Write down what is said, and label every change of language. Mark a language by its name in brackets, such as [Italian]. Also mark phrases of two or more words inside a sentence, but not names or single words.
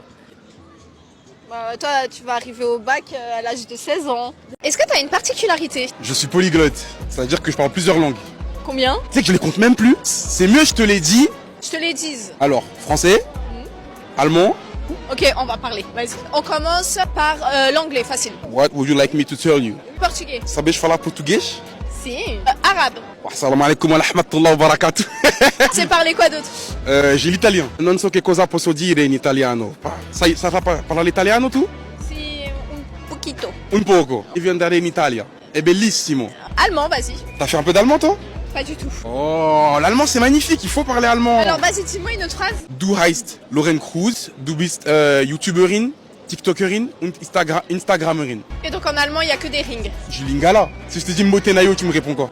[French] Bah, toi, tu vas arriver au bac à l'âge de 16 ans. Est-ce que t'as une particularité? Je suis polyglotte. Ça veut dire que je parle plusieurs langues. Combien? Tu sais que je les compte même plus. C'est mieux, je te l'ai dit. Je te les dise. Alors, français, allemand. Ok, on va parler. Vas-y. On commence par l'anglais, facile. [English] What would you like me to tell you? [French] Portugais. [Portuguese] Sabes falar português? [French] Si. Arabe. [Arabic] السلام عليكم ورحمة الله وبركاته. [French] C'est parler quoi d'autre? J'ai l'italien. [Italian] Non so che cosa posso dire in italiano. [French] Ça va parler l'italien tout? [Spanish] poquito. Un poco. [Italian] Io viens andare in Italia. È bellissimo. [French] Allemand, vas-y. T'as fait un peu d'allemand, toi? Pas du tout. Oh, l'allemand, c'est magnifique. Il faut parler allemand. Alors, vas-y, dis-moi une autre phrase. [German] Du heißt Lauren Cruz. Du bist YouTuberin, TikTokerin und Instagramerin. [French] Et donc en allemand, il n'y a que des rings. Je suis lingala. Si je te dis Motenayo, tu me réponds quoi?